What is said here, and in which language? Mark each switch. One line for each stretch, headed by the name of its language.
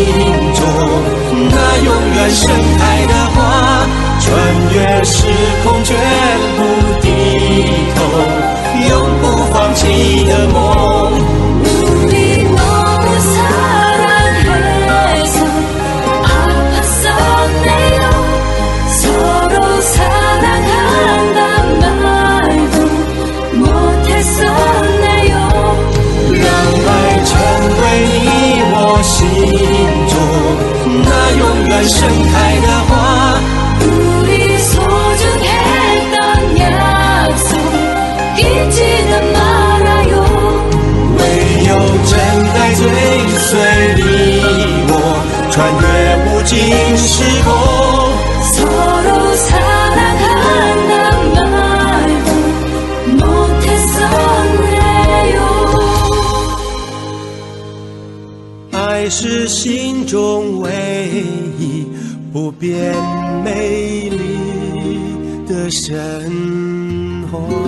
Chinese: 远盛开的花，穿越时空绝不低头，永不放弃的梦。
Korean: 우리 너무 사랑해서 아팠었네요. 서로 사랑한단 말도 못했었네요.
Chinese: 让爱成为你我心中那永远盛开的花。
Korean: 우리 소중했던 약속 잊지는 말아요.
Chinese: 唯有真爱追随你我，穿越无尽时空。
Korean: 서로 사랑한단 말도 못했었네요.
Chinese: 爱是心中唯一不变美丽的神话。